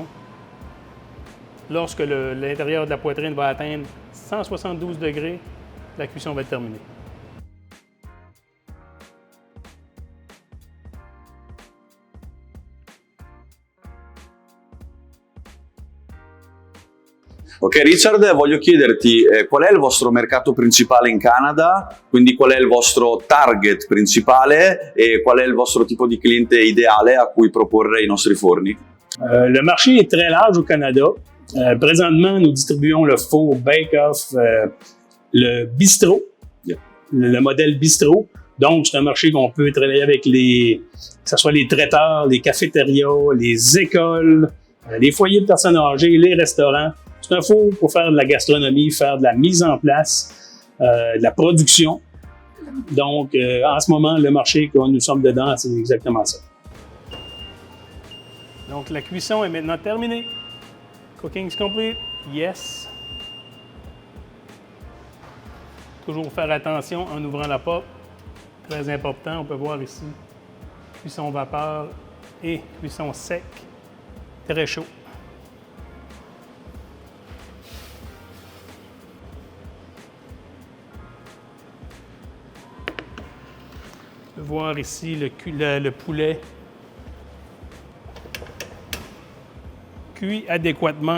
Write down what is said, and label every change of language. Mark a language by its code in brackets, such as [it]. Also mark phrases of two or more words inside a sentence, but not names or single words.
[fr] Lorsque l'intérieur de la poitrine va atteindre 172 degrés, la cuisson va être terminée. [it] Ok Richard, voglio chiederti qual è il vostro mercato principale in Canada, quindi qual è il vostro target principale e qual è il vostro tipo di cliente ideale a cui proporre i nostri forni? [fr] Le marché est très large au Canada. Présentement, nous distribuons le four bake-off, le bistrot, le modèle bistrot. Donc, c'est un marché qu'on peut travailler avec que ce soit les traiteurs, les cafétérias, les écoles, les foyers de personnes âgées, les restaurants. C'est un four pour faire de la gastronomie, faire de la mise en place, de la production. Donc, en ce moment, le marché que nous sommes dedans, c'est exactement ça. Donc, la cuisson est maintenant terminée. [en] Cooking is complete. Yes. [fr] Toujours faire attention en ouvrant la porte. Très important. On peut voir ici cuisson vapeur et cuisson sec. Très chaud. On peut voir ici le poulet cuit adéquatement.